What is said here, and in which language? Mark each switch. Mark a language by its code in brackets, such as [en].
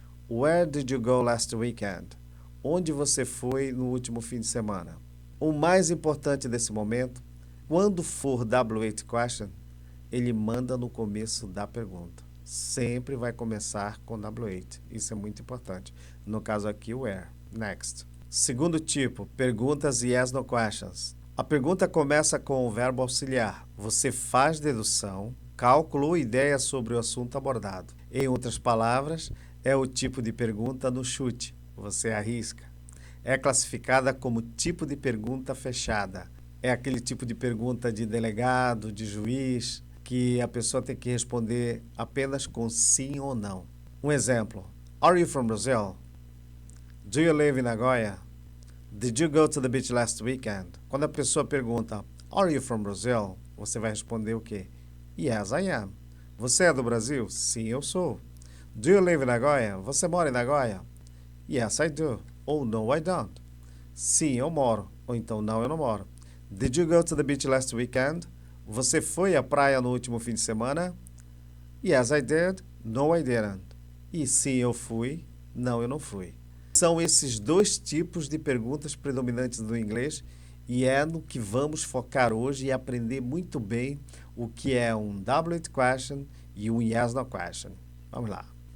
[en] Where did you go last weekend? [pt] Onde você foi no último fim de semana? O mais importante desse momento, quando for W8 question, ele manda no começo da pergunta. Sempre vai começar com W8. Isso é muito importante. No caso aqui, where. [en] Next. [pt] Segundo tipo, perguntas yes no questions. A pergunta começa com o verbo auxiliar. Você faz dedução, cálculo ou ideia sobre o assunto abordado. Em outras palavras, é o tipo de pergunta no chute. Você arrisca. É classificada como tipo de pergunta fechada. É aquele tipo de pergunta de delegado, de juiz, que a pessoa tem que responder apenas com sim ou não. Um exemplo. [en] Are you from Brazil? Do you live in Nagoya? Did you go to the beach last weekend? [pt] Quando a pessoa pergunta, [en] Are you from Brazil? [pt] Você vai responder o quê? [en] Yes, I am. [pt] Você é do Brasil? Sim, eu sou. [en] Do you live in Nagoya? [pt] Você mora em Nagoya? [en] Yes, I do. [pt] Ou [en] no, I don't. [pt] Sim, eu moro. Ou então, não, eu não moro. [en] Did you go to the beach last weekend? [pt] Você foi à praia no último fim de semana? [en] Yes, I did. No, I didn't. [pt] E sim, eu fui. Não, eu não fui. São esses dois tipos de perguntas predominantes do inglês e é no que vamos focar hoje e aprender muito bem o que é um WH question e um yes, no question. Vamos lá.